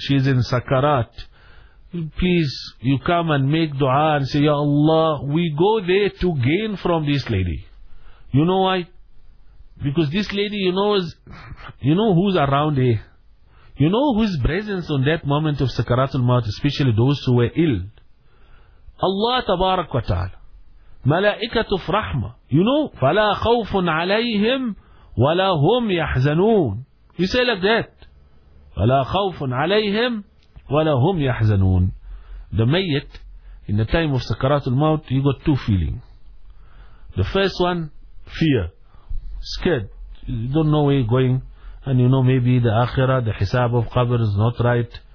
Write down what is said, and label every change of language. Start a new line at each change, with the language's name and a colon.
English: She is in Sakarat. Please, you come and make dua and say, Ya Allah, we go there to gain from this lady. You know why? Because this lady, you know who's around here. You know whose presence on that moment of Sakaratul Maut, especially those who were ill. Allah Tabarak wa Ta'ala. Malaikatu Rahma. You know?
Arabic: فَلَا خَوْفٌ عَلَيْهِمْ وَلَا هُمْ يَحْزَنُونَ
English: You say like that.
Arabic: وَلَا خَوْفٌ عَلَيْهِمْ وَلَا هُمْ يَحْزَنُونَ
English: The mayyit, in the time of Sakaratul Maut, you got two feelings. The first one, fear. Scared. You don't know where you're going. And you know maybe the akhirah, the hisab of qabr is not right.